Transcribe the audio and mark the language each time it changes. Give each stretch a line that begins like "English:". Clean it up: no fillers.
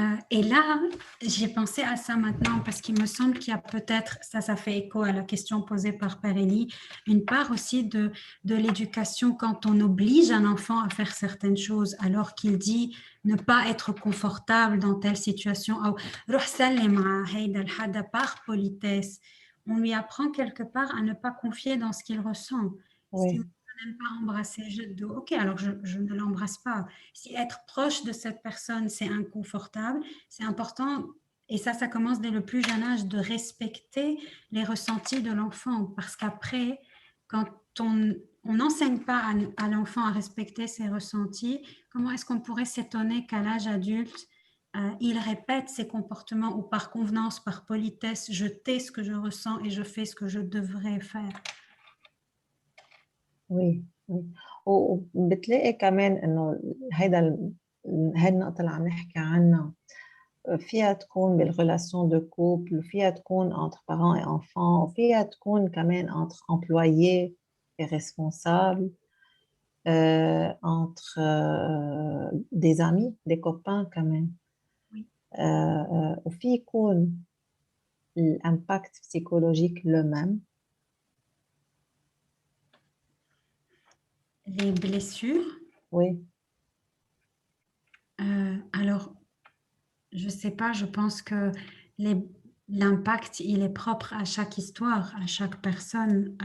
French: Et là, j'ai pensé à ça maintenant parce qu'il me semble qu'il y a peut-être, ça fait écho à la question posée par Pérélie, une part aussi de l'éducation quand on oblige un enfant à faire certaines choses alors qu'il dit ne pas être confortable dans telle situation.
Arabic: روح سلم على هيدا الحدا
French: par politesse. On lui apprend quelque part à ne pas confier dans ce qu'il ressent. Oui. Si on n'aime pas embrasser Jaddo, ok, alors je ne l'embrasse pas. Si être proche de cette personne, c'est inconfortable, c'est important, et ça commence dès le plus jeune âge, de respecter les ressentis de l'enfant, parce qu'après, quand on n'enseigne pas à l'enfant à respecter ses ressentis, comment est-ce qu'on pourrait s'étonner qu'à l'âge adulte, il répète ses comportements ou par convenance, par politesse, je tais ce que je ressens et je fais ce que je devrais faire. Oui, oui.
Arabic: وبتلاقي كمان انه هاي النقطة اللي عم نحكي عنها فيها تكون بالريلاسيون دو كوبل وفيها تكون
French: entre parents et enfants
Arabic: وفيها تكون كمان
French: entre employés et responsables entre des amis, des copains
Arabic: كمان. وفي يكون
French: l'impact psychologique le même. Les blessures. Oui. Alors, je sais pas, je pense que l'impact, il est propre à chaque histoire, à chaque personne.